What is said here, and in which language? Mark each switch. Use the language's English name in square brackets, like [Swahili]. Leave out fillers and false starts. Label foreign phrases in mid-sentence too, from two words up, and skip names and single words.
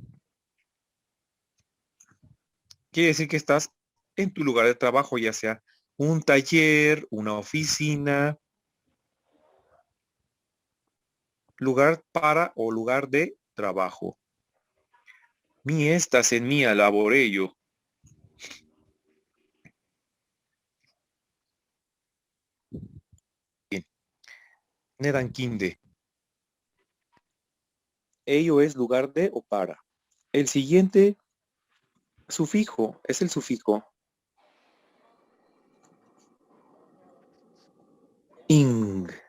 [Spanish] Quiere decir que estás en tu lugar de trabajo, ya sea un taller, una oficina, lugar para o lugar de trabajo. [Esperanto] Mi estas en mia laborejo. [Spanish] Bien. Nedankinde. Ello es lugar de o para. El siguiente sufijo es el sufijo ing.